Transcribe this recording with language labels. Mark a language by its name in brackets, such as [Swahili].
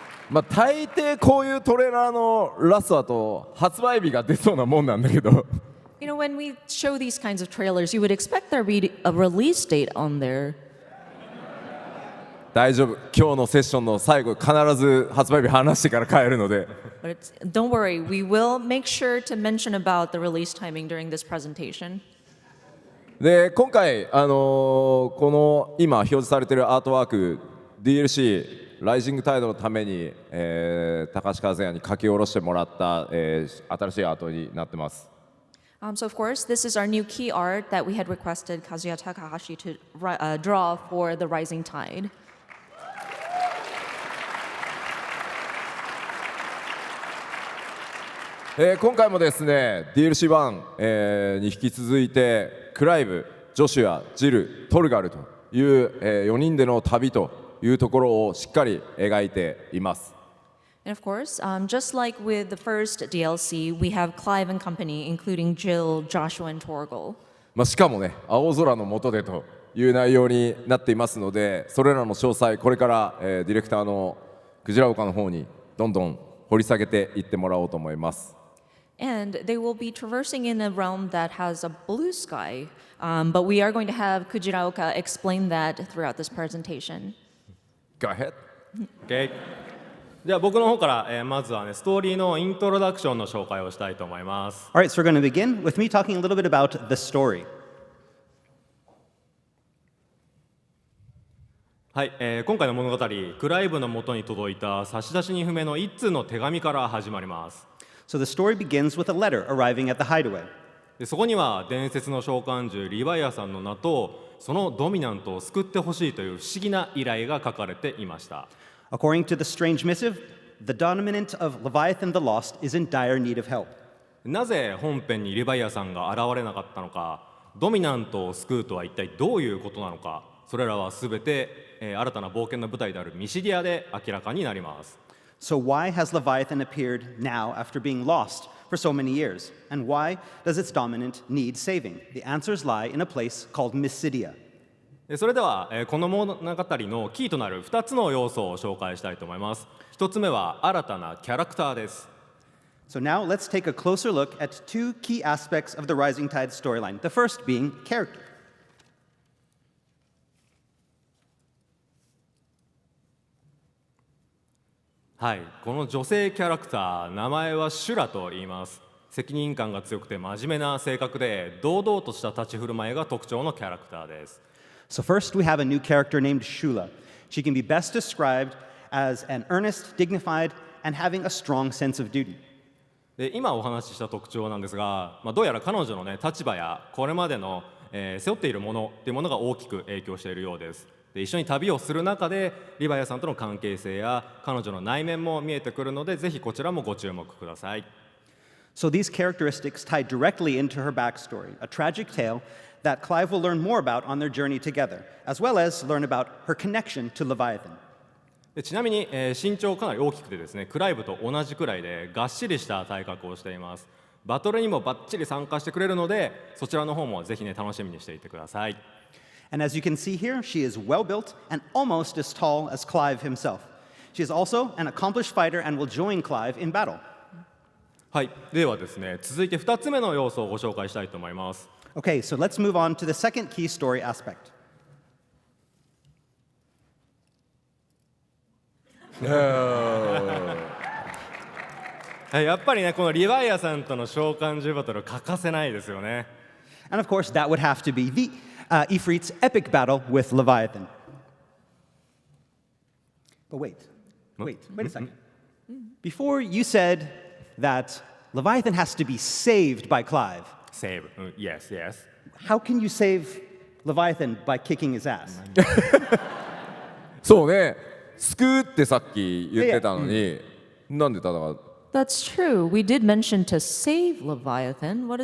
[Japanese] まあ大抵こういうトレーラーのラストだと発売日が出そうなもんなんだけど [English] You know, when we show these kinds of trailers, you would expect there be a release date on there. [Japanese] 大丈夫今日のセッションの最後必ず発売日話してから帰るので [English] But don't worry, we will make sure to mention about the release timing during this presentation. [Japanese] で今回、この今表示されているアートワーク DLC ライジングタイドのために、高橋和也に書き下ろしてもらった、新しいアートになってます。 [English] So of course, this is our new key art that we had requested Kazuya Takahashi to draw for the Rising Tide. [Japanese] 今回もですね DLC1、に引き続いてクライブ、ジョシュア、ジル、トルガルという、4人での旅というところをしっかり描いています。 [English] And of course, just like with the first DLC, we have Clive and company, including Jill, Joshua, and Torgal. [Japanese] しかもね青空の下でという内容になっていますのでそれらの詳細これから、ディレクターのクジラ岡の方にどんどん掘り下げていってもらおうと思います。 [English] And they will be traversing in a realm that has a blue sky, but we are going to have Kujiraoka explain that throughout this presentation. Go ahead. [Japanese] OK じゃあ僕の方から、まずはねストーリーのイントロダクションの紹介をしたいと思います。 [English] All right, so we're going to begin with me talking a little bit about the story. [Japanese] はい、今回の物語クライブの元に届いた差出人不明の一通の手紙から始まります。 [English] So the story begins with a letter arriving at the hideaway. [Japanese] でそこには伝説の召喚獣リヴァイアさんの名とそのドミナントを救ってほしいという不思議な依頼が書かれていました。 [English] According to the strange missive, the dominant of Leviathan the Lost is in dire need of help. [Japanese] なぜ本編にリヴァイアさんが現れなかったのか、ドミナントを救うとは一体どういうことなのか、それらはすべて、新たな冒険の舞台であるミシディアで明らかになります。 [English] So why has Leviathan appeared now after being lost for so many years? And why does its dominant need saving? The answers lie in a place called Midia. [Japanese] それでは、この物語のキーとなる2つの要素を紹介したいと思います。 1つ目は新たなキャラクターです。 [English] So now let's take a closer look at two key aspects of the Rising Tide storyline. The first being character. [Japanese] はい、この女性キャラクター、名前はシュラと言います。責任感が強くて真面目な性格で、堂々とした立ち振る舞いが特徴のキャラクターです。 [English] So first we have a new character named Shula. She can be best described as an earnest, dignified, and having a strong sense of duty. [Japanese] で今お話しした特徴なんですが、どうやら彼女の、立場やこれまでの、背負っているものっていうものが大きく影響しているようです。で一緒に旅をする中でリヴァイアさんとの関係性や彼女の内面も見えてくるので、ぜひこちらもご注目ください。 [English] So these characteristics tie directly into her backstory, a tragic tale that Clive will learn more about on their journey together, as well as learn about her connection to Leviathan. [Japanese] でちなみに、身長かなり大きくてですね、クライブと同じくらいでがっしりした体格をしています。バトルにもバッチリ参加してくれるので、そちらの方もぜひね楽しみにしていてください。 [English] And as you can see here, she is well built and almost as tall as Clive himself. She is also an accomplished fighter and will join Clive in battle. [Japanese] はい、ではですね、続いて2つ目の要素をご紹介したいと思います。 [English] Okay, so let's move on to the second key story aspect. [Japanese] やっぱりね、このリヴァイアさんとの召喚獣バトル欠かせないですよね。 [English] And of course, that would have to be the Ifrit's epic battle with Leviathan. But wait a second. Before you said that Leviathan has to be saved by Clive. Save, yes, yes. How can you save Leviathan by kicking his ass? [Japanese] そうね、救うってさっき言ってたのに、なんで戦う？ [English] That's true. We did mention to save Leviathan.